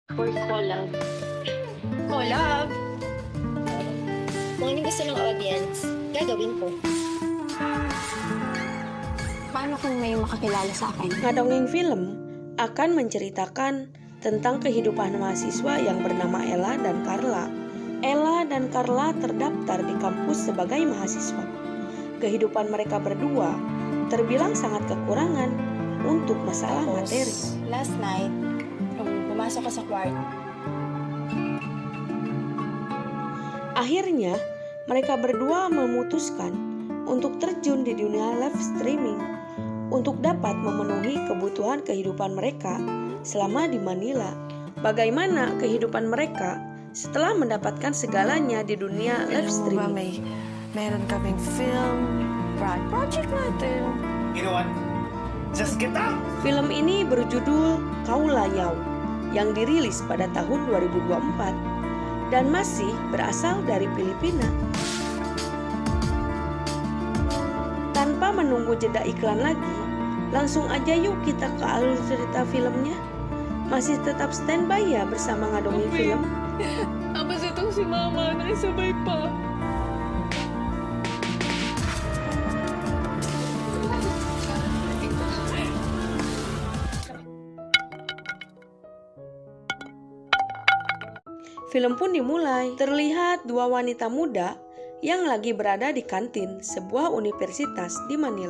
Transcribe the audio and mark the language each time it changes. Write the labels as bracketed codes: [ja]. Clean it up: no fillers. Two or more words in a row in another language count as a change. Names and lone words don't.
[en] or collab. Collab? [tl] Kung anong gusto ng audience, gagawin ko. Paano kung may makakilala sa akin? [id] Ngadongeng film akan menceritakan tentang kehidupan mahasiswa yang bernama Ella dan Carla. Ella dan Carla terdaftar di kampus sebagai mahasiswa. Kehidupan mereka berdua terbilang sangat kekurangan untuk masalah materi. [en] Last night, [tl] nung pumasok ka sa kwarto, [id] Akhirnya, mereka berdua memutuskan untuk terjun di dunia [en] live streaming [id] untuk dapat memenuhi kebutuhan kehidupan mereka selama di Manila. Bagaimana kehidupan mereka setelah mendapatkan segalanya di dunia [en] live streaming? [tl] Meron kaming film, project natin. [en] You know what? Just get out! [id] Film ini berjudul Kaulayau yang dirilis pada tahun 2024 dan masih berasal dari Filipina. Tanpa menunggu jeda iklan lagi, langsung aja yuk kita ke alur cerita filmnya. Masih tetap standby ya bersama Ngadongeng Film? [tl] Apa itong si Mama na isabay pa? [id] Film pun dimulai. Terlihat dua wanita muda yang lagi berada di kantin sebuah universitas di Manila.